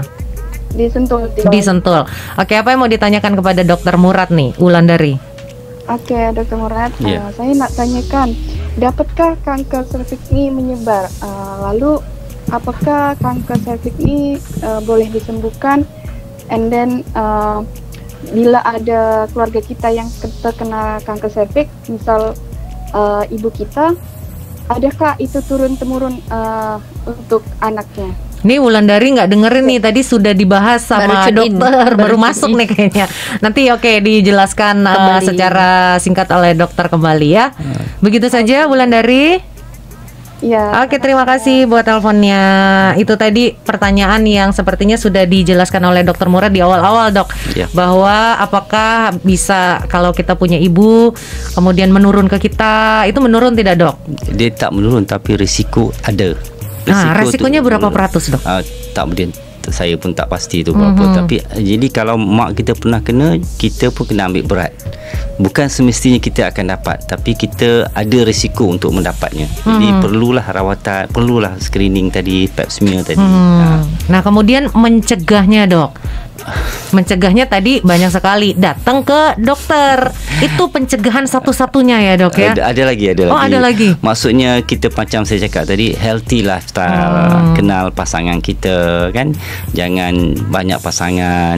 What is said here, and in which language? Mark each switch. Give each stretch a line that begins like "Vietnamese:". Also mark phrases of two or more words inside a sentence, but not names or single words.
Indonesian: Di Sentul. Di Sentul. Oke, apa yang mau ditanyakan kepada Dokter Murad nih, Wulandari?
Malay: Oke, Dokter Murad, saya nak tanyakan, dapatkah kanker cervix ini menyebar? Lalu apakah kanker cervix ini boleh disembuhkan?
English: And then
Malay: bila ada keluarga kita yang terkena kanker cervix, misal ibu kita, adakah itu turun-temurun untuk anaknya?
Indonesian: Ini Wulandari nggak dengerin nih, tadi sudah dibahas sama dokter, baru masuk nih kayaknya. Nanti dijelaskan secara singkat oleh dokter kembali ya. Begitu saja Wulandari. Ya. Oke, terima kasih buat teleponnya. Itu tadi pertanyaan yang sepertinya sudah dijelaskan oleh Dokter Murad di awal-awal, Dok. Bahwa apakah bisa kalau kita punya ibu kemudian menurun ke kita, itu menurun tidak, Dok?
Malay: Dia tak menurun, tapi risiko ada.
Indonesian: Resikonya berapa peratus, Dok?
Malay: Tak boleh, saya pun tak pasti itu berapa. Tapi jadi kalau mak kita pernah kena, kita pun kena ambil berat. Bukan semestinya kita akan dapat, tapi kita ada risiko untuk mendapatnya. Jadi perlulah rawatan, perlulah screening tadi,
English: pap smear
Malay: tadi.
Indonesian: Nah, kemudian mencegahnya, Dok? mencegahnya tadi banyak sekali, datang ke dokter. Itu pencegahan satu-satunya ya dok ya? Ada lagi. Oh ada lagi.
Malay: Maksudnya kita macam saya cakap tadi,
English: healthy lifestyle.
Malay: Kenal pasangan kita kan. Jangan banyak pasangan.